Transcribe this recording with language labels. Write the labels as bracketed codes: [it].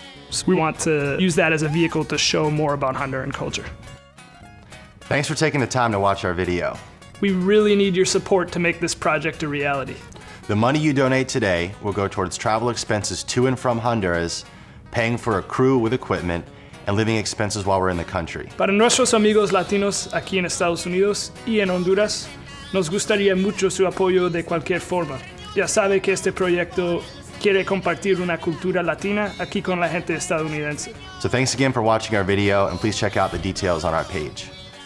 [en] So we want to use that as a vehicle to show more about Honduran culture. Thanks for taking the time to watch our video. We really need your support to make this project a reality. The money you donate today will go towards travel expenses to and from Honduras, paying for a crew with equipment, and living expenses while we're in the country. [es] Para nuestros amigos latinos aquí en Estados Unidos y en Honduras, nos gustaría mucho su apoyo de cualquier forma. Ya sabe que este proyecto quiere compartir una cultura latina aquí con la gente estadounidense. [en] So thanks again for watching our video, and please check out the details on our page.